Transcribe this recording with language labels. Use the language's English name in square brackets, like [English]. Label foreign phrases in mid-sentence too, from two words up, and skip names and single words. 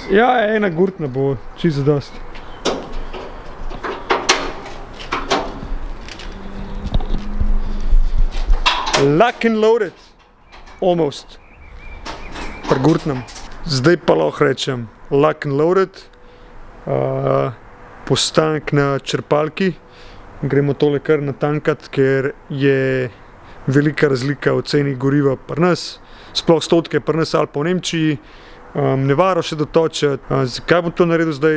[Slovenian] Ja, ena gurtna bo čisto dosti. [English] Lock and loaded. Almost. [Slovenian] Pri gurtnem. Zdaj pa lahko rečem [English] lock and loaded. [Slovenian] Postanek na črpalki. Gremo tole kar natankat, ker je velika razlika v ceni goriva pri nas. Sploh stotke pri nas ali pa v Nemčiji. Nevaro še dotočiti. Zakaj bom to naredil zdaj?